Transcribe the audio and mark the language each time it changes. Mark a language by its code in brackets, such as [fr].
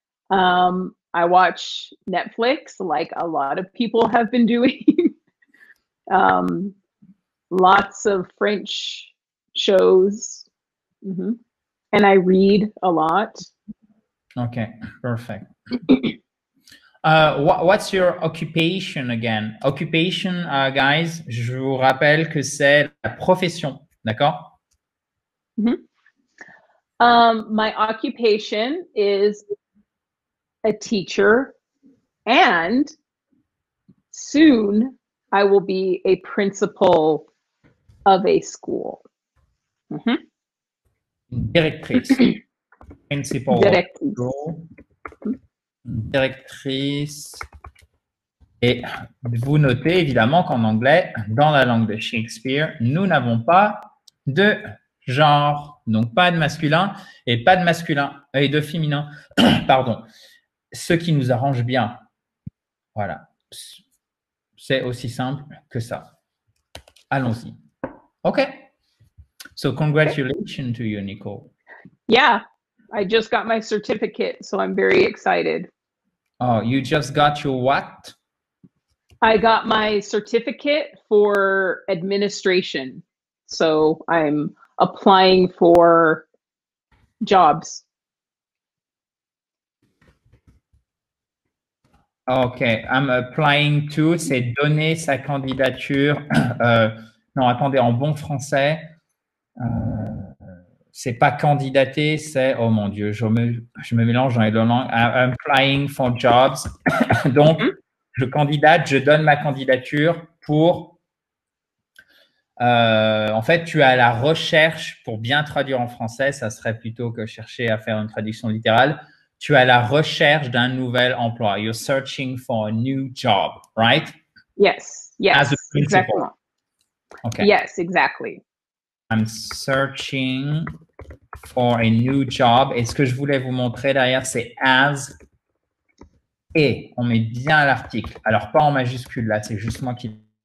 [en] I watch Netflix like a lot of people have been doing. Lots of French shows. And I read a lot. Okay, perfect. What's your occupation again? [fr] Occupation, guys, je vous rappelle que c'est la profession, d'accord? [en] My occupation is a teacher And soon I will be a principal of a school. [fr] Directrice. Principal. Directrice. Et vous notez évidemment qu'en anglais, dans la langue de Shakespeare, nous n'avons pas de genre, donc pas de masculin et pas de masculin et de féminin, pardon, ce qui nous arrange bien. Voilà, c'est aussi simple que ça. Allons-y. OK. [en] So congratulations to you, Nicole. Yeah, I just got my certificate, so I'm very excited. Oh, you just got your what? I got my certificate for administration. So I'm applying for jobs. OK, I'm applying to, [fr] c'est donner sa candidature. Non, attendez, en bon français, c'est pas candidater, c'est, oh mon Dieu, je me mélange dans les deux langues. [en] I'm applying for jobs. [fr] Donc, je candidate, je donne ma candidature pour… en fait, tu es à la recherche, pour bien traduire en français, ça serait plutôt que chercher à faire une traduction littérale. Tu es à la recherche d'un nouvel emploi. [en] You're searching for a new job, right? Yes, yes, as a principal. exactly. Okay. Yes, exactly. I'm searching for a new job. [fr] Et ce que je voulais vous montrer derrière, c'est as et. On met bien l'article. Alors, pas en majuscule, là, c'est juste moi qui…